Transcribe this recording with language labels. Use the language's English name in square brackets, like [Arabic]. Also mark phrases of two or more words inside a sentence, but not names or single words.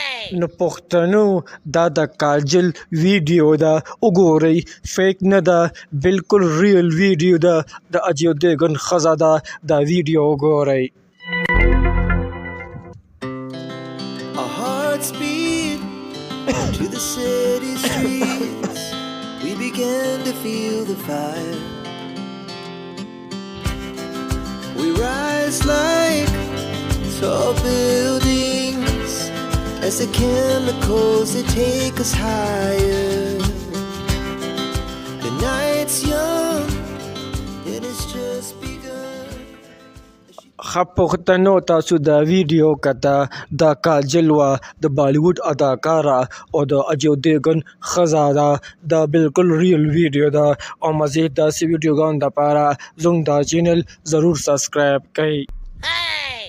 [Pashto] نو پښتنو دا د کاجل ویډیو ده وګورئ فیک نه ده بالکل [English] real video [Pashto] ده د اجیو دیګن ښځه ده دا ویډیو وګورئ [English] Our hearts beat to the city streets. We began to feel the fire. We rise like tall buildings as the chemicals they take us higher. The night's young and it's just begun. [Pashto] ښه پښتنو تاسو دا ویډیو کته دا کاجل وه د بالیوډ اداکاره او د اجیو دیګن ښځه ده دا بالکل [English] real video [Pashto] ده او مزید داسې ویډیوګانو دپاره زموږ دا چینل ضرور سبسکرایب کړئ